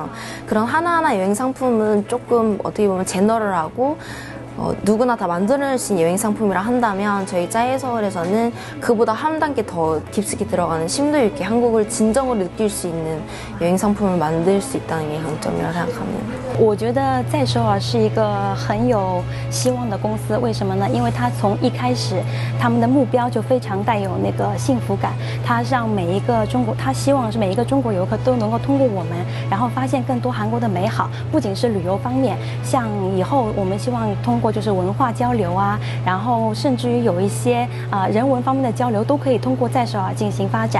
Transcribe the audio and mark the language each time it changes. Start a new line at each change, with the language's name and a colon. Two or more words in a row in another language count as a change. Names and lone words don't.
Korean: 그런 하나하나 여행 상품은 조금 어떻게 보면 제너럴하고 누구나 다 만들 수 있는 여행 상품이라 한다면 저희 짜이서울에서는 그보다 한 단계 더 깊숙이 들어가는 심도 있게 한국을 진정으로 느낄 수 있는 여행 상품을 만들 수 있다는 게 강점이라 생각합니다.
Chinese: 我觉得在首尔是一个很有希望的公司，为什么呢？因为它从一开始，他们的目标就非常带有那个幸福感。它让每一个中国，它希望是每一个中国游客都能够通过我们，然后发现更多韩国的美好。不仅是旅游方面，像以后我们希望通过就是文化交流啊，然后甚至于有一些人文方面的交流，都可以通过在首尔进行发展。